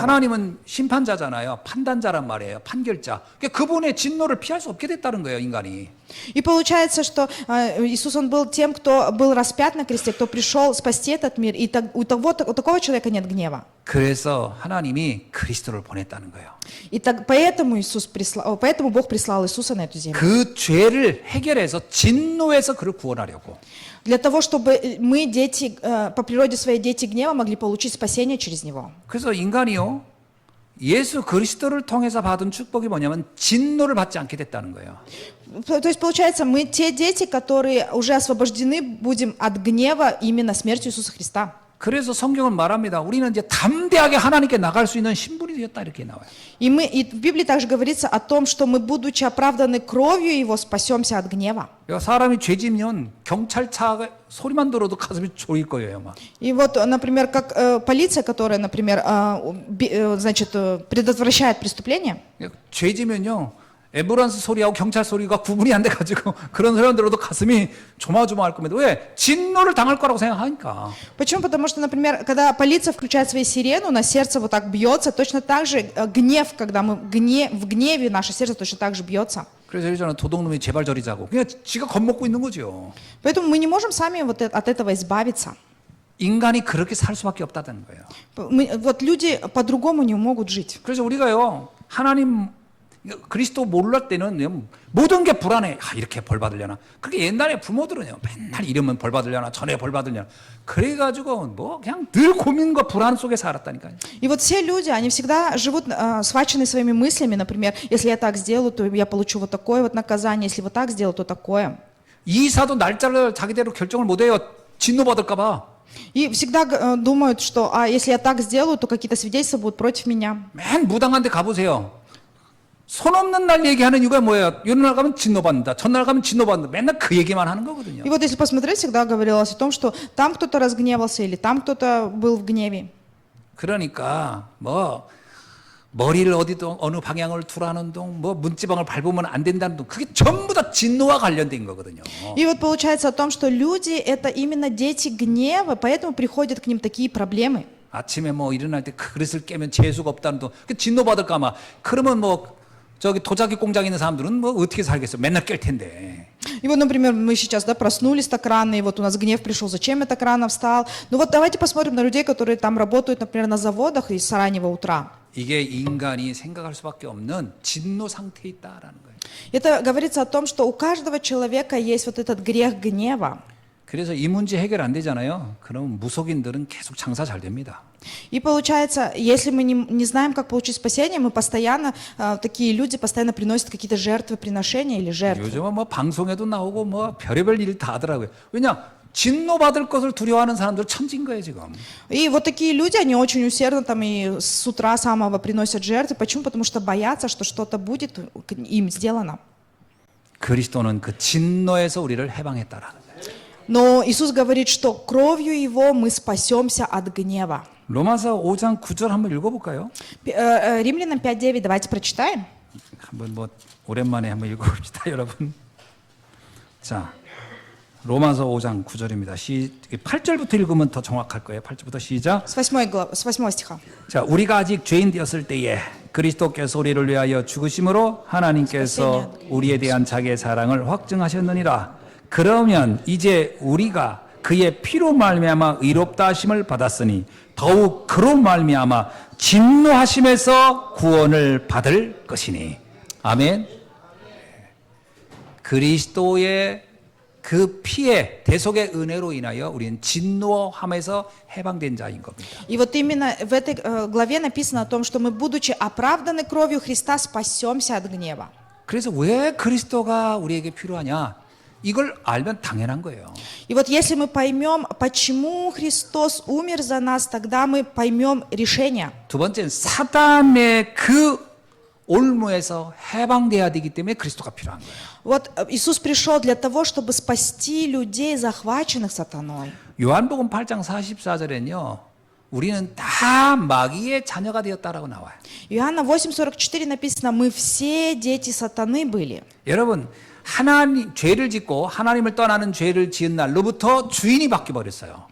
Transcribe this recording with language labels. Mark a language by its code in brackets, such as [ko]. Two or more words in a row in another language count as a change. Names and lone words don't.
[ko] 하나님은 심판자잖아요. 판단자란 말이에요. 판결자. 그러니까 그분의 진노를 피할 수 없게 됐다는 거예요, 인간이. [ru] И получается, что Иисус, Он был тем, кто был распят на кресте, кто пришел спасти этот мир, и у такого человека нет гнева. [ko] 그래서 하나님이 그리스도를 보냈다는 거예요. [ru] И поэтому Бог прислал Иисуса на эту землю. [ko] 그 죄를 해결해서 진노에서 그를 구원하려고. [ru] Для того, чтобы мы, дети, по природе своей дети гнева, могли получить спасение через Него. [ko] 그래서 인간이요, 예수 그리스도를 통해서 받은 축복이 뭐냐면 진노를 받지 않게 됐다는 거예요. [ru] То есть, получается, мы те дети, которые уже освобождены будем от гнева именно смертью Иисуса Христа. [ko] 그래서 성경은 말합니다. 우리는 이제 담대하게 하나님께 나갈 수 있는 신분이 되었다 이렇게 나와요. [ru] И в Библии также говорится о том, что мы, будучи оправданы кровью Его, спасемся от гнева. [ko] 사람이 죄지면 경찰차 소리만 들어도 가슴이 졸일 거예요, 막. [ru] И вот, например, как полиция, которая, например, значит, предотвращает преступление, [ko] 죄지면요, 앰뷸런스 소리하고 경찰 소리가 구분이 안 돼가지고 그런 소리 들어도 가슴이 조마조마할 겁니다. 왜? 진노를 당할 거라고 생각하니까. [ru] Почему? Потому что, например, когда полиция включает свои сирены, у нас сердце вот так бьется, точно так же гнев, когда мы в гневе, наше сердце точно так же бьется. [ko] 그래서 예전에 도둑놈이 제발 저리 자고 그냥 지가 겁먹고 있는 거죠. [ru] Поэтому мы не можем сами вот от этого избавиться. [ko] 인간이 그렇게 살 수밖에 없다는 거예요. [ru] Вот люди по-другому не могут жить. [ko] 그래서 우리가요, 하나님 그리스도 몰랄 때는 모든 게 불안해. 이렇게 벌 받으려나. 그렇게 옛날에 부모들은요, 맨날 이러면 벌 받으려나, 전에 벌 받으려나. 그래가지고 뭐 그냥 늘 고민과 불안 속에 살았다니까요. [ru] И вот все люди, они всегда живут схвачены своими мыслями, например, если я так сделаю, то я получу вот такое вот наказание, если вот так сделаю, то такое. [ko] 이사도 날짜를 자기대로 결정을 못해요. 진노 받을까 봐. [ru] И всегда думают, что если я так сделаю, то какие-то свидетельства будут против меня. [ko] 맨 무당한 데 가보세요. 손 없는 날 얘기하는 이유가 뭐예요? 이런 날 가면 진노받는다. 전날 가면 진노받는다. 맨날 그 얘기만 하는 거거든요. [ru] И вот если посмотреть, всегда говорилось о том, что там кто-то разгневался или там кто-то был в гневе. [ko] 그러니까 뭐 머리를 어느 방향을 두라는 둥, 뭐 문지방을 밟으면 안 된다는 둥, 그게 전부 다 진노와 관련된 거거든요. [ru] И вот получается о том, что люди это именно дети гнева, поэтому приходят к ним такие проблемы. [ko] 아침에 뭐 일어날 때 그릇을 깨면 재수가 없다는 둥, 그 진노 받을까 봐. 그러면 뭐 저기 도자기 공장에 있는 사람들은 뭐 어떻게 살겠어? 맨날 깰 텐데. [ru] И вот, например, мы сейчас проснулись так рано, и вот у нас гнев пришел, зачем я так рано встал? Ну вот давайте посмотрим на людей, которые там работают, например, на заводах и с раннего утра. [ko] 이게 인간이 생각할 수밖에 없는 진노 상태에 있다라는 거예요. [ru] Это говорится о том, что у каждого человека есть вот этот грех гнева. [ko] 그래서 이 문제 해결 안 되잖아요. 그럼 무속인들은 계속 장사 잘 됩니다. [ru] И получается, если мы не знаем, как получить спасение, мы постоянно, такие люди постоянно приносят какие-то жертвоприношения или жертвы. [ko] 요즘은 뭐 방송에도 나오고 뭐 별의별 일 다 하더라고요. 왜냐? 진노 받을 것을 두려워하는 사람들 천진 거예요 지금. [ru] И вот такие люди, они очень усердно там и с утра самого приносят жертвы. Почему? Потому что боятся, что что-то будет им сделано. [ko] 그리스도는 그 진노에서 우리를 해방했다라는 거예요. [ru] Но Иисус говорит, что кровью Его мы спасемся от гнева. [ko] 로마서 5장 9절 한번 읽어볼까요? [ru] Римлянам 5:9 давайте прочитаем. [ko] 한번 뭐 오랜만에 한번 읽어봅시다 여러분. 자, 로마서 5장 9절입니다. 8절부터 읽으면 더 정확할 거예요. 8절부터 시작. [ru] С 8 стиха. [ko] 자, 우리가 아직 죄인 되었을 때에 그리스도께서 우리를 위하여 죽으심으로 하나님께서 우리에 대한 자기의 사랑을 확증하셨느니라. 그러면 이제 우리가 그의 피로 말미암아 의롭다 하심을 받았으니 더욱 그로 말미암아 진노하심에서 구원을 받을 것이니. 아멘. 그리스도의 그 피의 대속의 은혜로 인하여 우리는 진노함에서 해방된 자인 겁니다. [ru] И вот именно в этой главе написано о том, что мы, будучи оправданы кровью Христа, спасемся от гнева. [ko] 그래서 왜 그리스도가 우리에게 필요하냐? 이걸 알면 당연한 거예요. [ru] И вот если мы поймем, почему Христос умер за нас, тогда мы поймем решение. [ko] 두 번째는 사단의 그 올무에서 해방돼야 되기 때문에 그리스도가 필요한 거예요. [ru] Вот Иисус пришел для того, чтобы спасти людей, захваченных сатаной. [ko] 요한복음 8장 44절에는요. 우리는 다 마귀의 자녀가 되었다라고 나와요. [ru] Иоанна 8:44 написано: мы все дети сатаны были. [ko] 여러분, 하나님 죄를 짓고 하나님을 떠나는 죄를 지은 날로부터 주인이 바뀌어 버렸어요.